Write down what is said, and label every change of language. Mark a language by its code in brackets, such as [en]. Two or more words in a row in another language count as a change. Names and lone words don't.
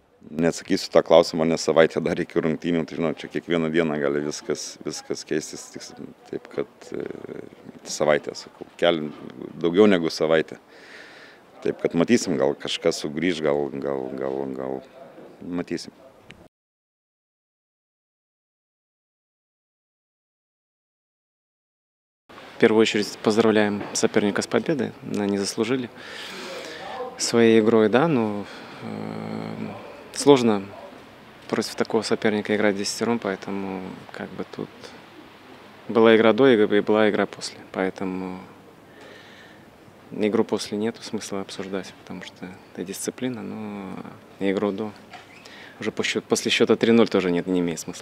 [lt] Neatsakysiu tą klausimą, nes savaitę dar iki rungtynių, tai žinau, čia kiekvieną dieną gali viskas keistis, taip kad savaitę, sakau, daugiau negu savaitę. Taip kad matysim, gal kažkas sugrįž, gal matysim. [ru] В первую очередь поздравляем соперника с победой, они заслужили своей игрой, да, но сложно против такого соперника играть 10-ром, поэтому как бы тут была игра до и была игра после, поэтому игру после нету смысла обсуждать, потому что это дисциплина, но игру до уже после счета 3-0 тоже не имеет смысла.